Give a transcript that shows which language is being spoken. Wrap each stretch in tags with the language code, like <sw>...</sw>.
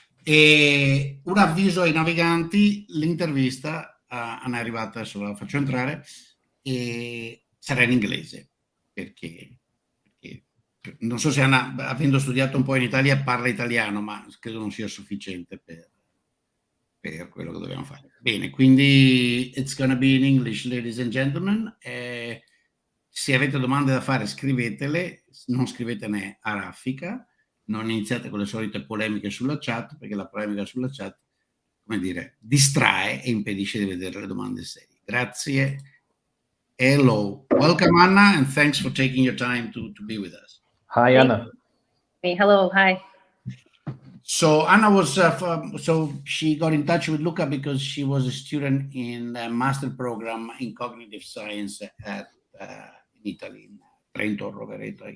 <it>E un avviso ai naviganti, l'intervista è arrivata, adesso la faccio entrare, e sarà in inglese, perché non so se Anna, avendo studiato un po' in Italia, parla italiano, ma credo non sia sufficiente per quello che dobbiamo fare. Bene, quindi</it> <en>it's gonna be in English, ladies and gentlemen.</en> <it>Se avete domande da fare, scrivetele, non scrivetene a raffica, non iniziate con le solite polemiche sulla chat, perché la polemica sulla chat, come dire, distrae e impedisce di vedere le domande serie. Grazie.</it> <en>Hello. Welcome, Anna, and thanks for taking your time to be with us. Hi, Anna. Hello, hi. So Anna was, so she got in touch with Luca because she was a student in the master program in cognitive science at in Italy, in Trento or Rovereto.</en>